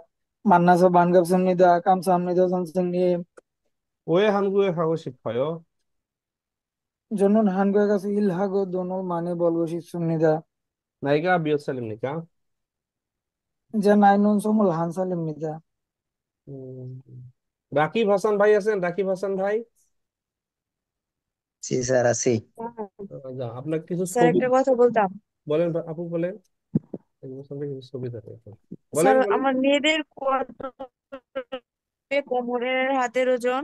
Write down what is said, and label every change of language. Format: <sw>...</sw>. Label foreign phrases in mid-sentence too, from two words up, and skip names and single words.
<ko>만나서 반갑습니다. 감사합니다, 선생님. 왜 한국에 가고 싶어요? 저는 한국에 가서 일하고 돈을 많이 벌고 싶습니다. 나이가 몇 살입니까? 제 나이는 21살입니다.</ko> <bn>উম, রাকিব হাসান ভাই আছেন? রাকিব হাসান ভাই, জি স্যার আছি। আপনার কিছু স্যার ছবি একটা কথা বলতাম। বলেন, আপু বলেন। এগুলোর সঙ্গে কিছু ছবি থাকে এখন। স্যার বলেন বলেন। আমার মেয়েদের কত কোমরের হাতের ওজন?</bn>